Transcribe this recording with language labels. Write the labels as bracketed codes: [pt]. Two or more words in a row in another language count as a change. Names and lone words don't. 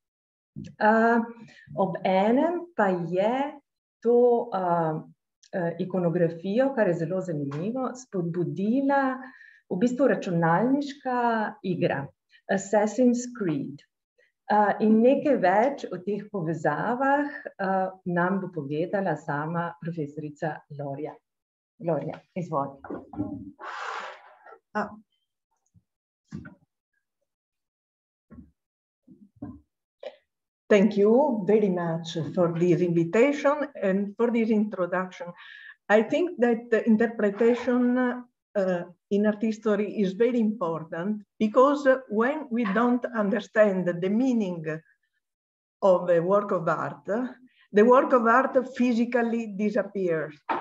[sl] Ob enem pa je to ikonografijo, kar je zelo zanimivo, spodbudila v bistvu računalniška igra Assassin's Creed. In nekaj več o teh povezavah nam bo povedala sama profesorica Gloria. Gloria, izvoli. [en] Thank you very much for this invitation and for this introduction. I think that the interpretation in art history is very important, because when we don't understand the meaning of a work of art, the work of art physically disappears.